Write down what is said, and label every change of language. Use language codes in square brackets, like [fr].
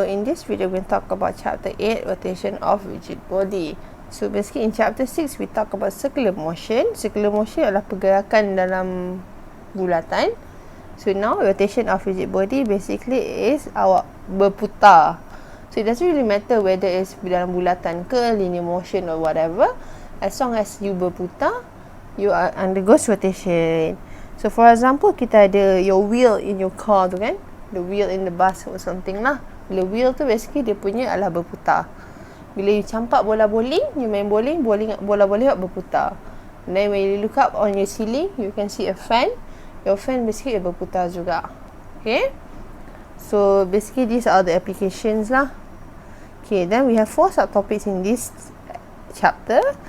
[en] So in this video, we'll talk about chapter 8, rotation of rigid body. So basically in chapter 6, we talk about circular motion. [ms] Circular motion adalah pergerakan dalam bulatan. [en] So now rotation of rigid body basically is [ms] awak berputar. [en] So it doesn't really matter whether it's [ms] dalam bulatan ke, [en] linear motion or whatever. As long as you berputar, you are undergoes rotation. So for example, [ms] kita ada [en] your wheel in your car tu kan, the wheel in the bus or something lah. [ms] Bila wheel tu basically dia punya adalah berputar. Bila you campak bola bowling, you main bowling, bola bowling berputar. [en] And then when you look up on your ceiling, you can see a fan. Your fan basically [ms] berputar juga. [en] Okay, so basically these are the applications lah. Okay, then we have 4 subtopics in this chapter.